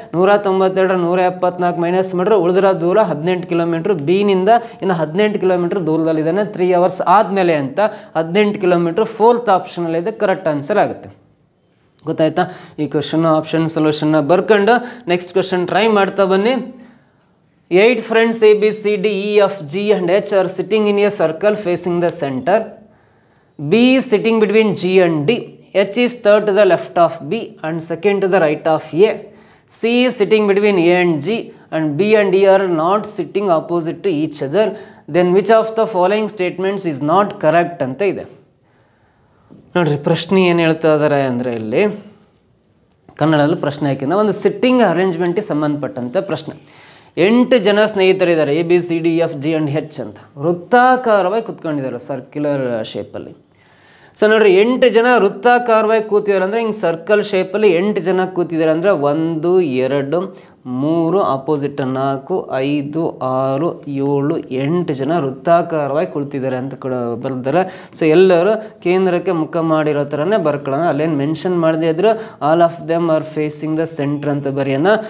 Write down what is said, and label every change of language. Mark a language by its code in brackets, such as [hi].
[kn] 192 174 minus ಮಾಡಿದ್ರೆ ಉಳಿದಿರೋ ದೂರ 18 ಕಿಲೋಮೀಟ್ರ್. ಬಿನಿಂದ ಇನ್ನು 18 ಕಿಲೋಮೀಟ್ರ್ ದೂರದಲ್ಲಿದ್ದಾನೆ 3 ಅವರ್ಸ್ ಆದಮೇಲೆ ಅಂತ 18 ಕಿಲೋಮೀಟ್ರ್ 4th ಆಪ್ಷನಲ್ಲಿದೆ. ಕರೆಕ್ಟ್ ಆನ್ಸರ್ ಆಗುತ್ತೆ. ಗೊತ್ತಾಯ್ತಾ? ಈ ಕ್ವಶನ್ ಆಪ್ಷನ್ ಸೊಲ್ಯೂಷನ್ನ ಬರ್ಕೊಂಡು ನೆಕ್ಸ್ಟ್ ಕ್ವಶನ್ ಟ್ರೈ ಮಾಡ್ತಾ ಬನ್ನಿ. [en] 8 friends A, B, C, D, E, F, G and H are sitting in a circle facing the center. B is sitting between G and D. H is third to the left of B and second to the right of A. C is sitting between A and G and B and E are not sitting opposite to each other. Then which of the following statements is not correct [kn] ಅಂತ ಇದೆ ನೋಡ್ರಿ. ಪ್ರಶ್ನೆ ಏನು ಹೇಳ್ತಾ ಇದ್ದಾರೆ ಅಂದರೆ ಇಲ್ಲಿ ಕನ್ನಡದಲ್ಲಿ ಪ್ರಶ್ನೆ ಹಾಕಿದ ಒಂದು ಸಿಟ್ಟಿಂಗ್ ಅರೇಂಜ್ಮೆಂಟಿಗೆ ಸಂಬಂಧಪಟ್ಟಂತೆ ಪ್ರಶ್ನೆ. 8 ಜನ ಸ್ನೇಹಿತರಿದ್ದಾರೆ A, B, C, D, F, G and H ಅಂತ ವೃತ್ತಾಕಾರವಾಗಿ ಕುತ್ಕೊಂಡಿದ್ದಾರೆ ಸರ್ಕ್ಯುಲರ್ ಶೇಪಲ್ಲಿ. ಸೊ ನೋಡ್ರಿ 8 ಜನ ವೃತ್ತಾಕಾರವಾಗಿ ಕೂತಿದ್ದಾರೆ ಅಂದರೆ ಹಿಂಗೆ ಸರ್ಕಲ್ ಶೇಪಲ್ಲಿ 8 ಜನ ಕೂತಿದ್ದಾರೆ ಅಂದರೆ 1 2 3 ಅಪೋಸಿಟ್ 4 5 6 7 8 ಜನ ವೃತ್ತಾಕಾರವಾಗಿ ಕುಳಿತಿದ್ದಾರೆ ಅಂತ ಕೂಡ ಬರ್ತಾರೆ. ಸೊ ಎಲ್ಲರೂ ಕೇಂದ್ರಕ್ಕೆ ಮುಖ ಮಾಡಿರೋ ಥರನೇ ಬರ್ಕೊಳ್ಳೋಣ. ಅಲ್ಲೇನು ಮೆನ್ಷನ್ ಮಾಡದೇ ಇದ್ರು [en] all of them are facing the centre [kn] ಅಂತ ಬರೆಯೋಣ.